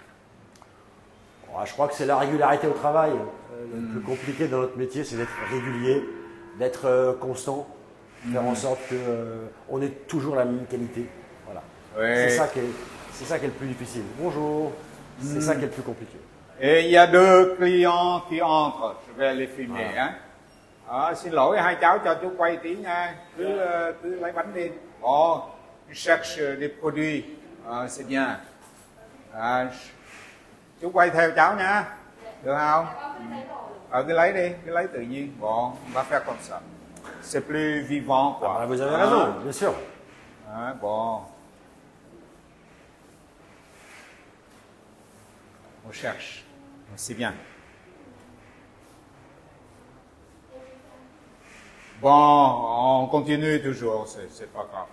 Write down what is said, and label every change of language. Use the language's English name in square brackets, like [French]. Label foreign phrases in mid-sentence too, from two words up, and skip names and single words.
[French] Je crois que c'est la régularité au travail. Le plus compliqué dans notre métier, c'est d'être régulier, d'être constant, faire en sorte que on ait toujours la même qualité. Voilà. Ouais. C'est ça qui est le plus difficile. Bonjour. C'est ça qui est le plus compliqué. Et il y a deux clients qui entrent. Je vais les filmer. Voilà. Hein. [Vietnamese] À, xin lỗi hai cháu cho chú quay tí nha. Cứ lấy bánh đi. [French] Bon, je cherche des produits. C'est bien. [Vietnamese] Chú quay theo cháu nha. Được không? Cứ lấy đi, cứ lấy tự nhiên. [French] Bon, on va faire comme ça. C'est plus vivant, quoi. Ah, vous avez raison, bien sûr. Bon. On cherche. C'est bien. Bon, on continue toujours, c'est pas grave.